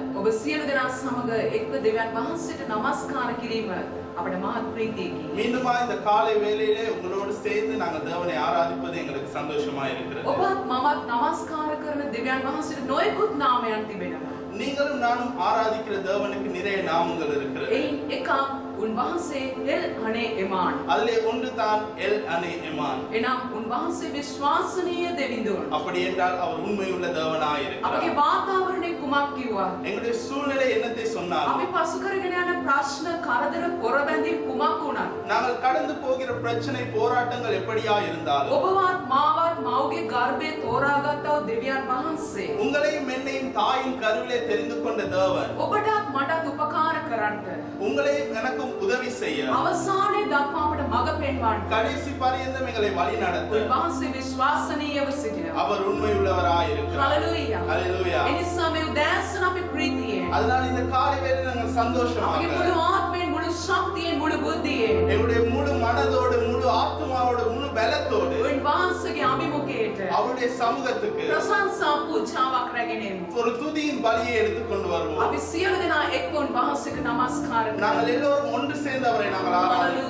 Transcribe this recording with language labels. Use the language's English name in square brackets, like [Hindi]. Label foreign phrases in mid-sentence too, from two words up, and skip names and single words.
[Sinhala] සියලු දෙනා සමග එක්ව දෙවියන් වහන්සේට නමස්කාර කිරීම අපට මහත් ප්‍රීතියකි. [Tamil] மீண்டுமா இந்த காலை வேளையிலே உங்களோடு சேர்ந்து நாங்கள் தேவனை ஆராதிப்பது எங்களுக்கு சந்தோஷமா இருக்கிறது. [Sinhala] ඔබත් මමත් නමස්කාර කරන දෙවියන් වහන්සේට නොයෙකුත් නාමයන් තිබෙනවා. [Tamil] நீங்களும் நானும் ஆராதிக்கிற தேவனுக்கு நிறைய நாமங்கள் இருக்கிறது. [Sinhala] එයින් එකක් උන්වහන්සේ එල් අනේ එමාන්. [Tamil] அதிலே ஒன்று தான் எல் அனே எமான். [Sinhala] එනම් උන්වහන්සේ විශ්වාසනීය දෙවිඳුන්. [Tamil] அப்படி என்றால் அவர் உண்மையுள்ள தேவனாய் இருக்கிறார். [Sinhala] අපගේ වාතාවරණය කුමක් කිව්වා? [Tamil] எங்களுடைய சூழ்நிலை என்னத்தை சொன்னாலும் [Sinhala] අපි පසු කරගෙන යන ප්‍රශ්න කරදර පොරබැඳීම් කුමක් වුණත් [Tamil] நாங்கள் கடந்து போகிற பிரச்சனை போராட்டங்கள் எப்படியா இருந்தாலும் [Sinhala] ඔබවත් මාවත් මව්ගේ ගර්භයේ තෝරාගත්තා වූ දෙවියන් වහන්සේ [Tamil] உங்களையும் என்னையும் தாயின் கருவிலே தெரிந்து கொண்ட தேவன் [Sinhala] ඔබටත් මටත් උපකාර කරන්න [Tamil] உங்களையும் எனக்கும் உதவி செய்ய [Sinhala] අවසානයේ දක්වා අපට මඟ පෙන්වන්න [Tamil] கடைசி பரியந்தம் எங்களை வழி நடத்த [Sinhala] උන්වහන්සේ විශ්වාසනීයව සිටිනවා. [Tamil] அவர் உண்மையுள்ளவராய் இருக்கிறார். [Sinhala] හalleluya. [Tamil] ஹalleluya. [Sinhala] එනිසා මේ උදෑසන අපි ප්‍රීතියෙන් [Tamil] அதனால இந்த காலை வேளையில நாங்கள் சந்தோஷமாக [Sinhala] අපගේ මුළු ආත්මයෙන් මුළු ශක්තියෙන් මුළු බුද්ධියෙන් [Tamil] எங்களுடைய முழு மனதோடு முழு ஆத்மாவோடு முழு பலத்தோடு [Sinhala] උන්වහන්සේගේ අභිමුඛයට [Tamil] அவருடைய சமூகத்துக்கு [Sinhala] ප්‍රශංසා පූජාවක් රැගෙන එමු. [Tamil] ஒரு துதியின் பலியை எடுத்துக்கொண்டு வருவோம். [Sinhala] අපි සියලු දෙනා එක්ව උන්වහන්සේට නමස්කාර කරමු. [Tamil] நாங்கள் எல்லோரும் ஒன்று சேர்ந்து அவரை நாங்கள் ஆராதிப்போம்.